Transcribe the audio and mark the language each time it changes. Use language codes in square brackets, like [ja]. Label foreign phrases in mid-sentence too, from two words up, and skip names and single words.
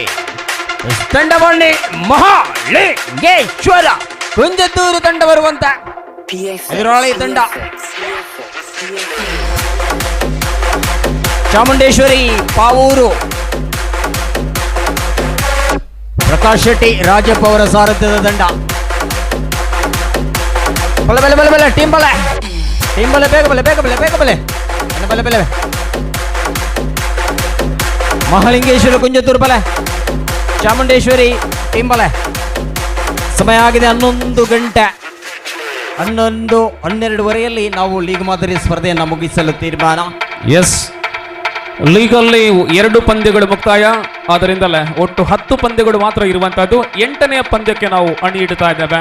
[kn] ತಂಡವನ್ನೇ ಮಹಾಲಿಂಗೇಶ್ವರ ಕುಂಜತೂರು ತಂಡ ಬರುವಂತ ಎದುರಾಳಿ ತಂಡ ಚಾಮುಂಡೇಶ್ವರಿ ಪಾವೂರು. ಪ್ರಕಾಶ್ ಶೆಟ್ಟಿ ರಾಜಪ್ಪ ಅವರ ಸಾರಥ್ಯದ ತಂಡ. [tcy] ಬಲೆ ಬಲೆ ಬಲೆ ಬಲೆ ಟೀಮ್ ಬಲೆ ಬೇಗ ಬಲೆ ಬೇಗ ಬಲೆ ಬೇಗ ಬಲೆ ಬಲೆ ಬಲೆ ಮಹಾಲಿಂಗೇಶ್ವರ ಕುಂಜತೂರು ಬಲೆ, ಚಾಮುಂಡೇಶ್ವರಿ ಟೀಮ್ ಬಲೆ. [kn] ಸಮಯ ಆಗಿದೆ 11 ಗಂಟೆ. 12:30 ನಾವು ಲೀಗ್ ಮಾದರಿ ಸ್ಪರ್ಧೆಯನ್ನು ಮುಗಿಸಲು ತೀರ್ಮಾನ. ಎಸ್, ಲೀಗಲ್ಲಿ 2 ಪಂದ್ಯಗಳು ಮುಕ್ತಾಯ. ಆದ್ದರಿಂದಲೇ ಒಟ್ಟು 10 ಪಂದ್ಯಗಳು ಮಾತ್ರ ಇರುವಂತಹದ್ದು. 8ನೇ ಪಂದ್ಯಕ್ಕೆ ನಾವು ಅಣಿ ಇಡ್ತಾ ಇದ್ದೇವೆ.